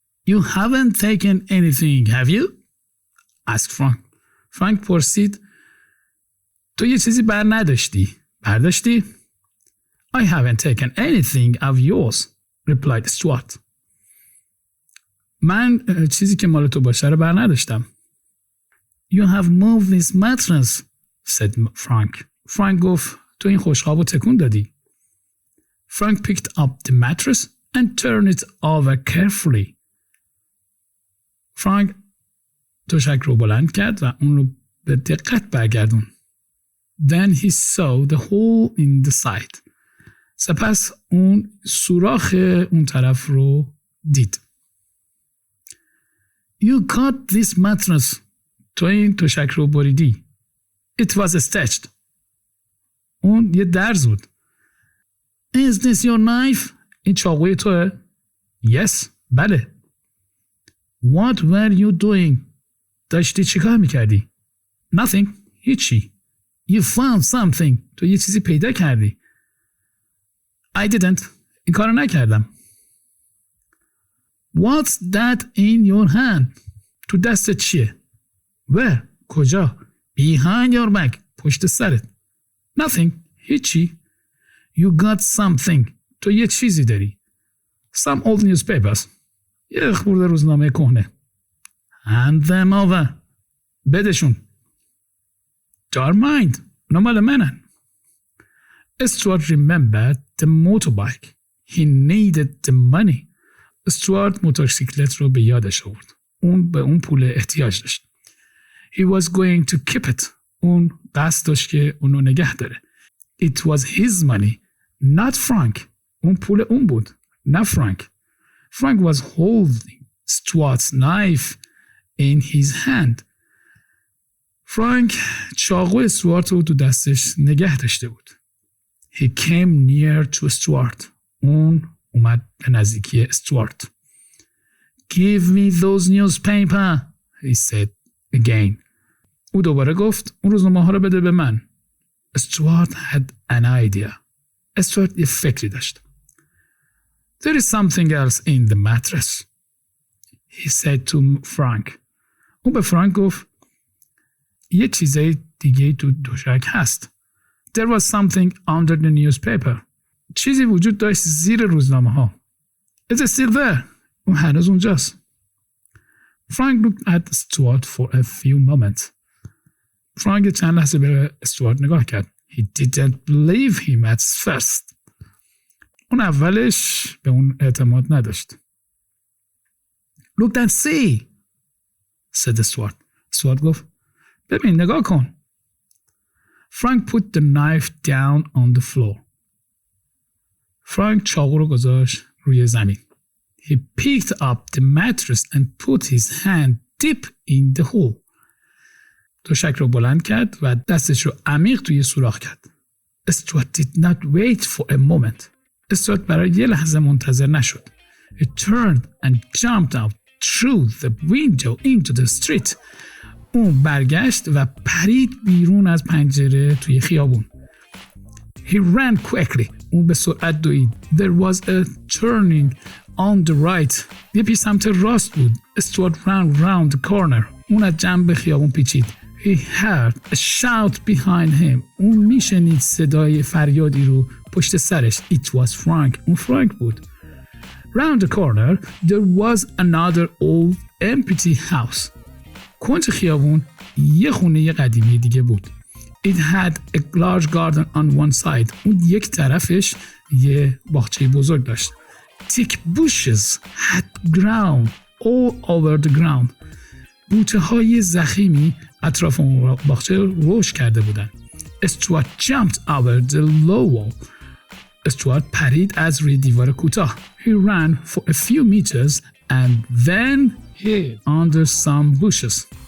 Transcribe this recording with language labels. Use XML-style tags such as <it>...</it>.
<en>You haven't taken anything, have you? asked Frank.</en> <fa>فرانک پرسید تو یه چیزی بر نداشتی؟ برداشتی؟</fa> <en>I haven't taken anything of yours, replied Stuart.</en> <fa>من چیزی که مال تو باشه رو بر نداشتم.</fa> <en>You have moved this mattress, said Frank.</en> <fa>فرانک گفت تو این خوشخواب رو تکون دادی.</fa> <en>Frank picked up the mattress and turned it over carefully.</en> <fa>فرانک تشک رو بلند کرد و اون رو به دقت برگردون.</fa> <en>Then he saw the hole in the side.</en> <fa>سپس اون سوراخ اون طرف رو دید.</fa> <en>You cut this mattress.</en> <fa>تو این تشک رو بریدی.</fa> <en>It was stitched.</en> <fa>اون یه درز بود.</fa> <en>Is this your knife?</en> <fa>این چاقوی توه؟</fa> <en>Yes.</en> <fa>بله.</fa> <en>What were you doing?</en> <fa>داشتی چی کار میکردی؟</fa> <en>Nothing.</en> <fa>هیچی.</fa> <en>You found something.</en> <fa>تو یه چیزی پیدا کردی.</fa> <en>I didn't.</en> <fa>این کارو نکردم.</fa> <en>What's that in your hand?</en> <fa>تو دستت چیه؟</fa> <en>Where?</en> <fa>کجا؟</fa> <en>Behind your back.</en> <fa>پشت سرت.</fa> <en>Nothing.</en> <fa>هیچی.</fa> <en>You got something.</en> <fa>تو یه چیزی داری.</fa> <en>Some old newspapers.</en> <fa>یه خورده روزنامه کهنه.</fa> <en>Hand them over.</en> <fa>بدشون.</fa> <en>They're mine.</en> <fa>اونا مال منن.</fa> <en>Stuart remembered the motorbike. He needed the money.</en> <fa>استوارت موتورسیکلت رو به یادش آورد. اون به اون پول احتیاج داشت.</fa> <en>He was going to keep it.</en> <fa>اون قصد داشت که اونو نگه داره.</fa> <en>It was his money, not Frank.</en> <fa>اون پول اون بود، نه فرانک.</fa> <en>Frank was holding Stuart's knife in his hand.</en> <fa>فرانک چاقو استوارت رو تو دستش نگه داشته بود.</fa> <en>He came near to Stuart.</en> <fa>اون اومد به نزدیکی استوارت.</fa> <en>Give me those newspaper, he said again.</en> <fa>او دوباره گفت اون روزنامه ها رو بده به من.</fa> <en>Stuart had an idea.</en> <fa>استوارت یه فکری داشت.</fa> <en>There is something else in the mattress, he said to Frank.</en> <fa>او به فرانک گفت یه چیزای دیگه تو تشک هست.</fa> <en>There was something under the newspaper.</en> <fa>چیزی وجود داشت زیر روزنامه ها.</fa> <en>Is it still there?</en> <fa>اون هنوز اونجاست.</fa> <en>Frank looked at Stuart for a few moments.</en> <fa>فرانک چند لحظه به استوارت نگاه کرد.</fa> <en>He didn't believe him at first.</en> <fa>اون اولش به اون اعتماد نداشت.</fa> <en>Look and see, said Stuart.</en> <fa>استوارت گفت ببین نگاه کن.</fa> <en>Frank put the knife down on the floor.</en> <fa>فرانک چاقو رو گذاشت روی زمین.</fa> <en>He picked up the mattress and put his hand deep in the hole.</en> <fa>تشک رو بلند کرد و دستش رو عمیق توی سوراخ کرد.</fa> <en>Stuart did not wait for a moment.</en> <fa>استوارت برای یه لحظه منتظر نشد.</fa> <en>He turned and jumped out through the window into the street.</en> <fa>اون برگشت و پرید بیرون از پنجره توی خیابون.</fa> <en>He ran quickly.</en> <fa>اون به سرعت دوید.</fa> <en>There was a turning on the right.</en> <fa>یه پیش سمت راست بود.</fa> <en>Stuart ran round the corner.</en> <fa>اون از جنب خیابون پیچید.</fa> <en>He heard a shout behind him.</en> <fa>اون میشنید صدای فریادی رو پشت سرش.</fa> <en>It was Frank.</en> <fa>اون فرانک بود.</fa> <en>Round the corner, there was another old empty house.</en> <fa>کنج خیابون یه خونه قدیمی دیگه بود.</fa> <en>It had a large garden on one side.</en> <fa>اون یک طرفش یه باغچه بزرگ داشت.</fa> <en>Thick bushes had grown all over the ground.</en> <fa>بوته های ضخیمی اطراف اون باغچه رشد کرده بودن.</fa> <en>Stuart jumped over the low wall.</en> <fa>استوارت پرید از روی دیوار کوتاه.</fa> <en>He ran for a few meters and then hid under some bushes.</en>